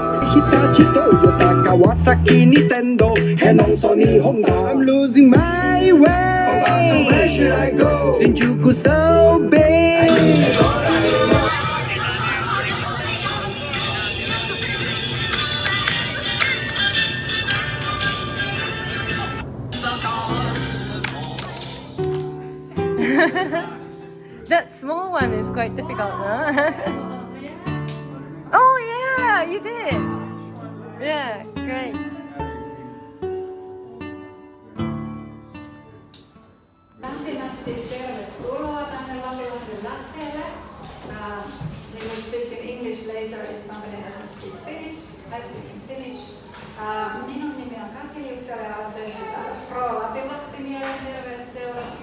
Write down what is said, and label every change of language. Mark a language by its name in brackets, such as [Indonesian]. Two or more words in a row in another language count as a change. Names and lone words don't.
[English] 日立トヨタ川崎ニテンドヘノンソニーホンダ I'm losing my way so where should I go 新宿 so big That small one is quite difficult, no? Oh yeah, you did. Yeah, great. [Finnish] Lämpimästi tervetuloa tänne Lapinlahden lähteelle. [English] We will speak in English later if somebody doesn't speak Finnish. I speak in Finnish. [Finnish] Minun nimi on Katri Juksala ja olen töissä täällä Pro Lapinlahti Mielenterveysseurassa.